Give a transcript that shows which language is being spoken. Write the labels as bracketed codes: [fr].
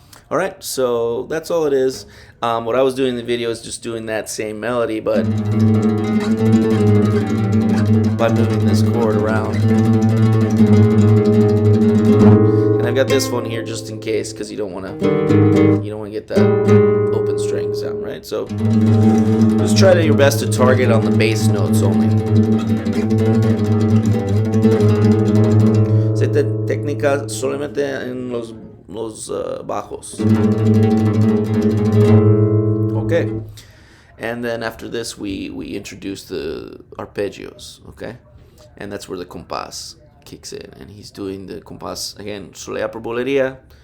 [en] Alright, so that's all it is. What I was doing in the video is just doing that same melody, but by moving this chord around. And I've got this one here just in case, because you don't want to get that open string sound, right? So just try your best to target on the bass notes only. [es] Esta técnica solamente en los bajos. [en] Okay, and then after this we introduce the arpeggios, okay, and that's where the compás kicks in, and he's doing the compás again, solea por bulería.